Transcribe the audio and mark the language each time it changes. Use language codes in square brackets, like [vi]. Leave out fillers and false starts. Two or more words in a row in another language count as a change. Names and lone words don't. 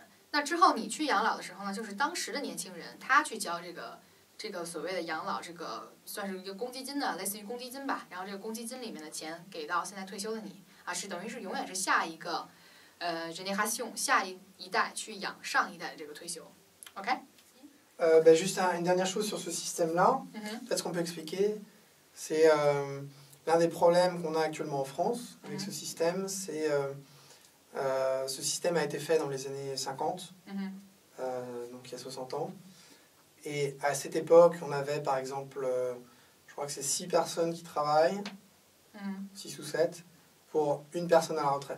[zh] 那之后你去养老的时候呢，就是当时的年轻人他去交这个所谓的养老，这个算是一个公积金的，类似于公积金吧。然后这个公积金里面的钱给到现在退休的你啊，是等于是永远是下一个génération下一代去养上一代的这个退休 ，OK？ [fr] Juste une dernière chose sur ce système-là, peut-être qu'on peut expliquer, c'est l'un des problèmes qu'on a actuellement en France avec ce système, c'est ce système a été fait dans les années 50, donc il y a 60 ans, et à cette époque, on avait par exemple, je crois que c'est 6 personnes qui travaillent, 6 ou 7, pour une personne à la retraite.